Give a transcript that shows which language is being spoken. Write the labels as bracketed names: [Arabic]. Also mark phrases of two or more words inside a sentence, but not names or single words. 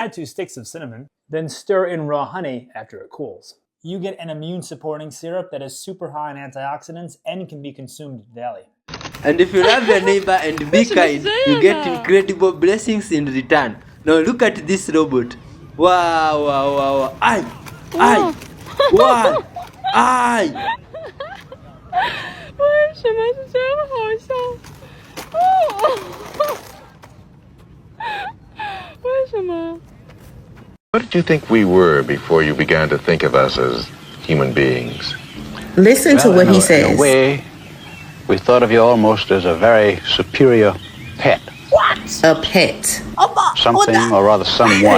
[English] add 2 sticks of cinnamon, then stir in raw honey after it cools. You get an immune-supporting syrup that is super high in antioxidants and can be consumed daily. And if you love your neighbor and be kind, you get incredible blessings in return. Now look at this robot. Wow, wow, wow, wow. Ay! Ay! Wow! Ay! [Chinese] 为什么是这么好笑？为什么？ [English] What did you think we were before you began to think of us as human beings? Listen to what he says. In a way, we thought of you almost as a very superior pet. What? A pet. Something, or rather someone,